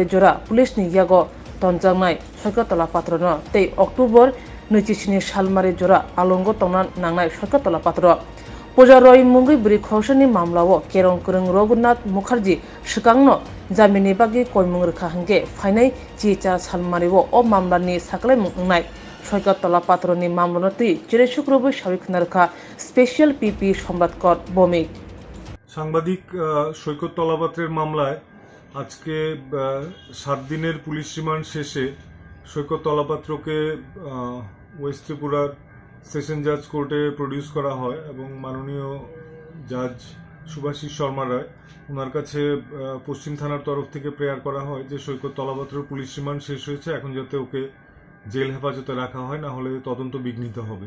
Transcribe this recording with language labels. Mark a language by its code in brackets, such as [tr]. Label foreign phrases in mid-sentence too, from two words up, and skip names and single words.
[brx] जरा पुलिसनि यागो तनजांनाय सयकत तलापात्रनो तै अक्टोबर 27 सालमारि जरा आलंगो तंना नांनाय सयकत तलापात्र पूजा रय मुंगै ब्रै खौसनि मामलाओ केरं करं रघुनाथ मुखार्जी सिगांनो जामिननि बागै कयमुं रोखा हंगे फाइनै 4 सालमारिओ अ मामलानि साकलाय मुंनाय सयकत तलापात्रनि मामलानो तै चिरेसुक्रबो साबिखनारखा [en] special PP [brx] सम्बादकर भौमिक [bn] সাংবাদিক সৈকত তলাপাত্রের মামলায় আজকে 7 দিনের [en] police remand [bn] শেষে সৈকত তলাপাত্রকে ওয়েস্ট ত্রিপুরার [en] session judge court [bn] প্রডিউস করা হয় এবং মাননীয় জাজ সুভাষিস শর্মা রায় ওনার কাছে পশ্চিম থানার তরফ থেকে প্রেয়ার করা হয় যে সৈকত তলাপাত্রের [en] police remand [bn] শেষ হয়েছে, এখন যাতে ওকে জেল হেফাজতে রাখা হয়, না হলে তদন্ত বিঘ্নিত হবে।